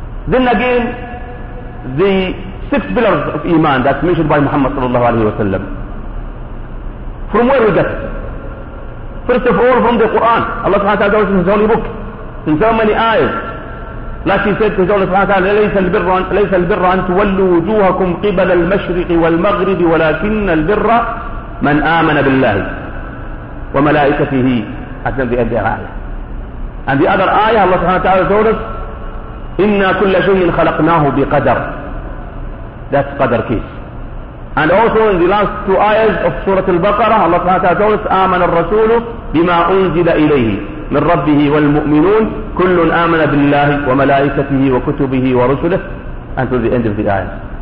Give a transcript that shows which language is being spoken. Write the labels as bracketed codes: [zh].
[en] Then again, the six pillars of iman that's mentioned by Muhammad sallallahu alaihi wasallam. From where we get? First of all, from the Quran. Allah subhanahu wa ta'ala is in His holy book, in so many ayahs. Like He said to His Allah subhanahu wa ta'ala, [ar] لَيْسَ الْبِرَّ أَن تُوَلُّوا وُجُوهَكُمْ قِبَلَ الْمَشْرِقِ وَالْمَغْرِبِ وَلَكِنَّ الْبِرَّ مَنْ آمَنَ بِاللَّهِ وَمَلَائِكَتِهِ أَتْنَا بِأَدْيَهَا آيَةً. [en] And the other ayah, Allah subhanahu wa ta'ala told us, [ar] إِنَّا كُلَّ شَيْءٍ خَلَقْنَاهُ بِقَدَرٍ. [en] That's Qadr case. And also in the last two ayahs of Surah Al-Baqarah, Allah subhanahu wa ta'ala told us, [ar] آمَنَ الرَّسُولُ بِمَا أُنزِلَ إِلَيْهِ مِنْ رَبِّهِ وَالْمُؤْمِنُونَ كُلٌّ آمَنَ بِاللَّهِ وَمَلَائِكَتِهِ وَكُتُبِهِ وَرُسُلِهِ [en] until the end of the ayah.